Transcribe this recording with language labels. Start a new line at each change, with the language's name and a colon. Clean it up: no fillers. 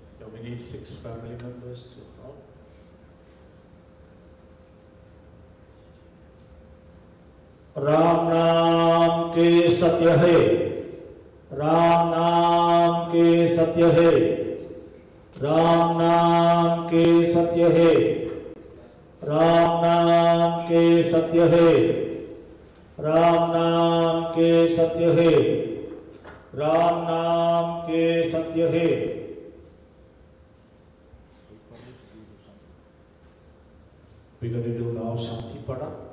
English: We need 6 family members to help.
Hindi: Ram नाम के सत्य है, राम नाम के सत्य है, राम नाम के सत्य है, राम नाम के सत्य है, राम नाम के सत्य है, राम नाम के सत्य है.
English: We're going to do now Shanti Pada.